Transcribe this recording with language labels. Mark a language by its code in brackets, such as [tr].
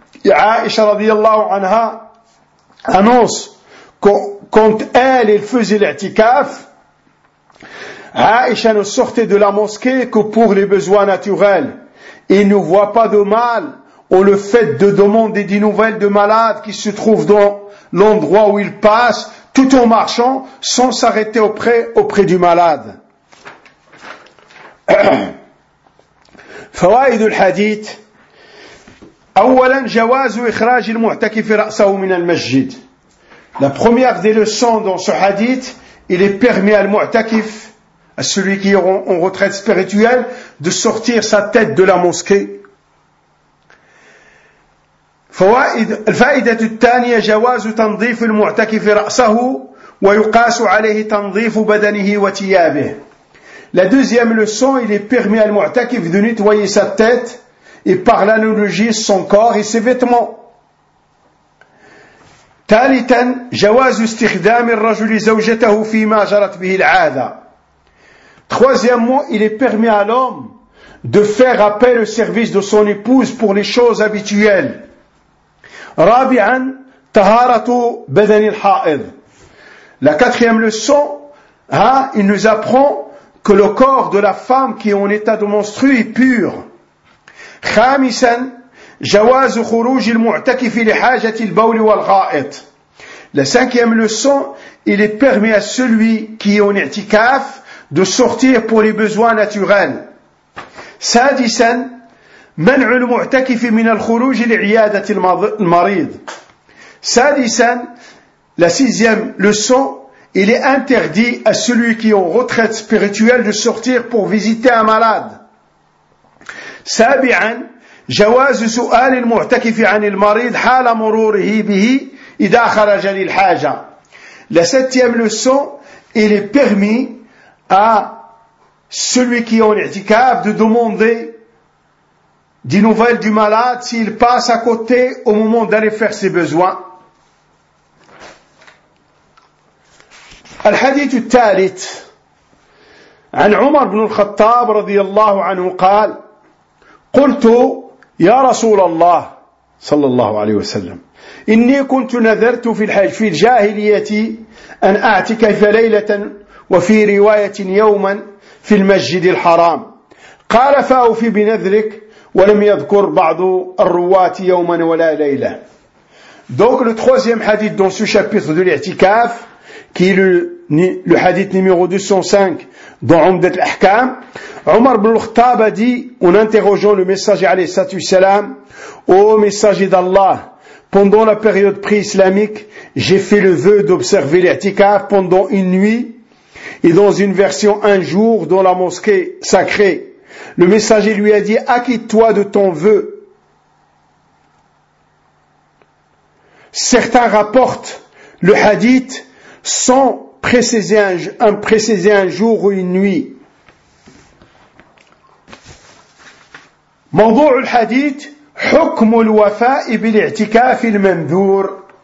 [fr] Aïcha [ar] radiallahu anha [fr] annonce que quand elle faisait l'i'tikaf, Aïcha ne sortait de la mosquée que pour les besoins naturels. Il ne voit pas de mal ou le fait de demander des nouvelles de malades qui se trouvent dans l'endroit où ils passent, tout en marchant, sans s'arrêter auprès du malade. [ar] فوائد الحديث أولا جواز إخراج المعتكف رأسه من المسجد. [fr] La première des leçons dans ce hadith, il est permis à المعتكف, à celui qui est en retraite spirituelle, de sortir sa tête de la mosquée. [ar] الفائدة الثانية جواز تنظيف المعتكف رأسه ويقاس عليه تنظيف بدنه وثيابه. [fr] La deuxième leçon, il est permis à المعتكف de nettoyer sa tête et par l'analogie son corps et ses vêtements. [ar] ثالثا جواز استخدام الرجل زوجته فيما جرت به العادة. [fr] Troisièmement, il est permis à l'homme de faire appel au service de son épouse pour les choses habituelles. [ar] رابعا طهارة بدن الحائض. [fr] La quatrième leçon, il nous apprend que le corps de la femme qui est en état de menstruer est pur. [ar] خامسا جواز خروج المعتكف لحاجة البول والغائط. [fr] La cinquième leçon, il est permis à celui qui est en i'tikaf de sortir pour les besoins naturels. [ar] سادسا منع المعتكف من الخروج لعيادة المريض. [fr] سادسا la sixième leçon, il est interdit à celui qui est en retraite spirituelle de sortir pour visiter un malade. [ar] سابعا جواز سؤال المعتكف عن المريض حال مروره به إذا خرج للحاجة. [fr] La septième leçon, il est permis à celui qui est en i'tikaf de demander des nouvelles du malade s'il passe à côté au moment d'aller faire ses besoins. [ar] الحديث الثالث عن عمر بن الخطاب رضي الله عنه قال قلت يا رسول الله صلى الله عليه وسلم إني كنت نذرت في الحج في الجاهلية أن أعتكف ليلة وفي رواية يوما في المسجد الحرام قال فأوفي بنذرك ولم يذكر بعض الرواة يوما ولا ليلة. [fr] Donc le troisième hadith dans ce chapitre de l'i'tikaf qui est le hadith numéro 205 dans Umdat al-Ahkam, Omar ibn al-Khattab a dit en interrogeant le messager [ar] alayhi salatu wassalam, [fr] ô messager d'Allah, pendant la période pré-islamique, j'ai fait le vœu d'observer l'i'tikaf pendant une nuit et dans une version un jour dans la mosquée sacrée. Le messager lui a dit, acquitte-toi de ton vœu. Certains rapportent le hadith sans préciser un jour ou une nuit. [ar] موضوع الحديث حكم الوفاء بالاعتكاف المنذور.